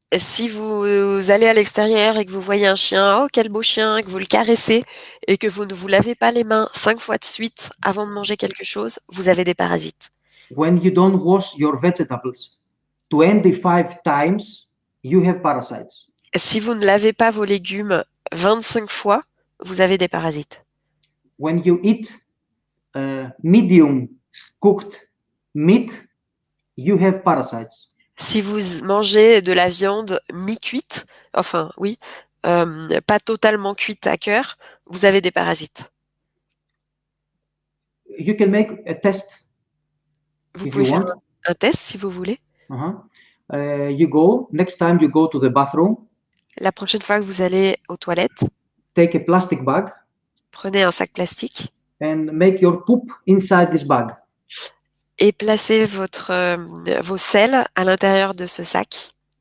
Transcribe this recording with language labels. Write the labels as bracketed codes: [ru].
[fr] Et si vous allez à l'extérieur et que vous voyez un chien, oh quel beau chien, que vous le caressez et que vous ne vous lavez pas les mains 5 fois de suite avant de manger quelque chose, vous avez des parasites. [en] When you don't wash your vegetables 25 times, you have parasites. [fr] Si vous ne lavez pas vos légumes 25 fois, vous avez des parasites. [en] When you eat medium cooked meat, you have parasites. [fr] Si vous mangez de la viande mi-cuite, enfin oui, pas totalement cuite à cœur, vous avez des parasites. [en] You can make a test. [fr] Vous pouvez faire un test si vous voulez. [en] Next time you go to the bathroom. [fr] La prochaine fois que vous allez aux toilettes, [en] take a plastic bag. [fr] Prenez un sac plastique. [en] And make your poop inside this bag. [fr] Et placez vos selles à l'intérieur de ce sac.